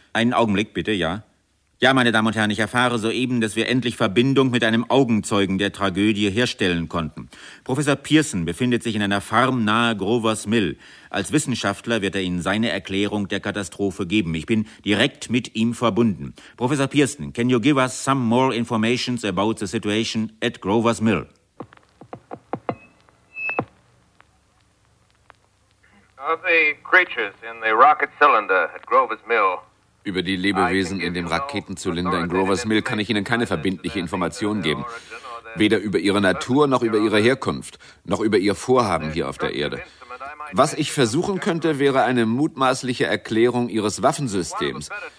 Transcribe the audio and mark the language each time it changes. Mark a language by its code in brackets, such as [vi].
[de] Einen Augenblick bitte, ja? Ja, meine Damen und Herren, ich erfahre soeben, dass wir endlich Verbindung mit einem Augenzeugen der Tragödie herstellen konnten. Professor Pearson befindet sich in einer Farm nahe Grover's Mill. Als Wissenschaftler wird er Ihnen seine Erklärung der Katastrophe geben. Ich bin direkt mit ihm verbunden. [en] Professor Pearson, can you give us some more information about the situation at Grover's Mill? The creatures in the rocket cylinder at Grover's Mill. [de] Über die Lebewesen in dem Raketenzylinder in Grover's Mill kann ich Ihnen keine verbindliche Information geben. Weder über ihre Natur, noch über ihre Herkunft, noch über ihr Vorhaben hier auf der Erde. Was ich versuchen könnte, wäre eine mutmaßliche Erklärung Ihres Waffensystems.